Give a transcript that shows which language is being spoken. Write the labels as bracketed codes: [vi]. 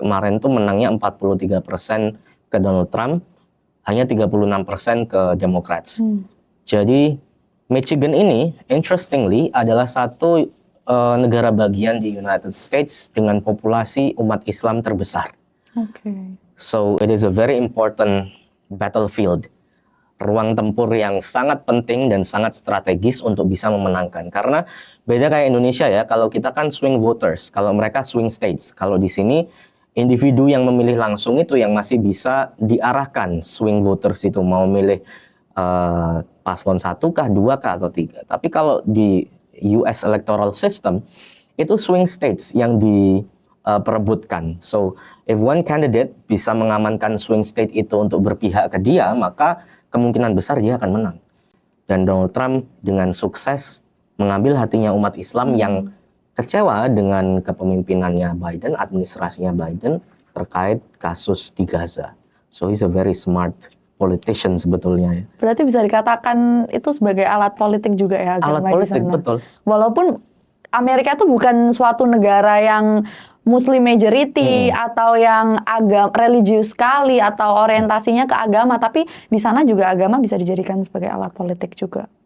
[id] Kemarin tuh menangnya 43% ke Donald Trump, hanya 36% ke Democrats. Jadi Michigan ini, [en] interestingly, [id] adalah satu negara bagian di United States dengan populasi umat Islam terbesar. [en] So it is a very important battlefield. [id] Ruang tempur yang sangat penting dan sangat strategis untuk bisa memenangkan. Karena beda kayak Indonesia ya, kalau kita kan swing voters, kalau mereka swing states. Kalau di sini individu yang memilih langsung itu yang masih bisa diarahkan swing voters itu mau milih paslon 1 kah, 2 kah, atau 3. Tapi kalau di US electoral system itu swing states yang diperebutkan. [en] So if one candidate [id] bisa mengamankan swing state itu untuk berpihak ke dia, maka kemungkinan besar dia akan menang. Dan Donald Trump dengan sukses mengambil hatinya umat Islam yang kecewa dengan kepemimpinannya Biden, administrasinya Biden terkait kasus di Gaza. [en] So he's a very smart politician [id] sebetulnya ya. Berarti bisa dikatakan itu sebagai alat politik juga ya? Alat politik, betul. Walaupun Amerika itu bukan suatu negara yang [en] Muslim majority [id] atau yang religius sekali atau orientasinya ke agama, tapi di sana juga agama bisa dijadikan sebagai alat politik juga.